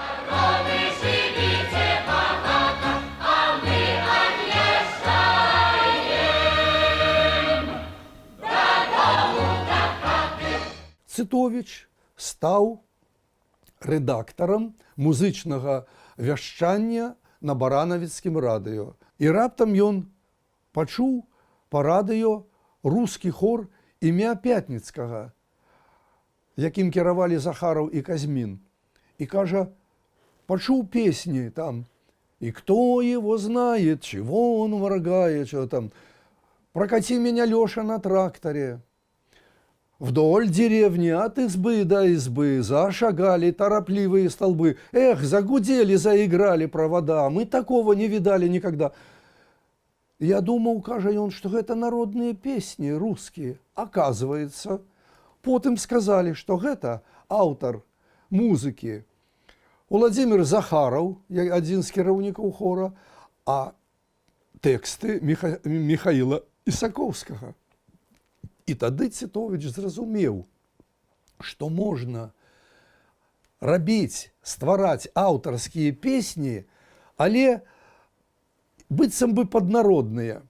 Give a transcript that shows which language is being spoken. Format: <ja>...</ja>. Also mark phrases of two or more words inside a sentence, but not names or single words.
<be>Цытовіч стаў рэдактарам музычнага вяшчання на баранавіцкім радыё. І раптам ён пачуў па радыё рускі хор імя Пятніцкага, якім кіравалі Захараў і Казьмін. І кажа, пачуў песні там,</be> <ru>«И кто его знает, чего он моргает», что там, «Прокати меня, Леша, на тракторе». Вдоль деревни от избы до избы зашагали торопливые столбы. Эх, загудели, заиграли провода. Мы такого не видали никогда. Я думал, кажа он, что это народные песни русские. Оказывается, потом сказали, что это автор музыки Владимир Захаров, один</ru> <be>з кіраўнікаў хора, а тэксты Михаила Ісаковскага. І тады Цытовіч зразумеў, што можна рабіць, ствараць аўтарскія песні, але быццам бы паднародныя.</be>